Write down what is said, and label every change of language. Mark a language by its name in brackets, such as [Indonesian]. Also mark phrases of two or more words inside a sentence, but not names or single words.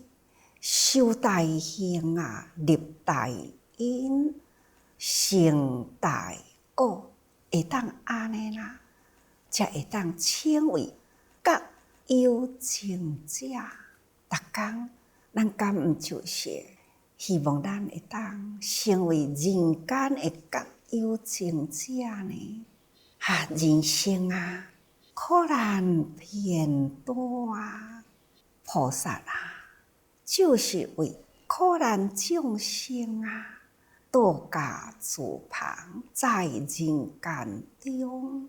[Min Nan Chinese] 修大行啊，立大因，成大果，会当安尼啦，才会当称为觉有情者。逐工，咱敢毋就是希望咱会当成为人间的觉有情者呢？人生啊，苦难偏多啊，菩萨啊，就是为苦难众生啊，度假自旁，在人间中。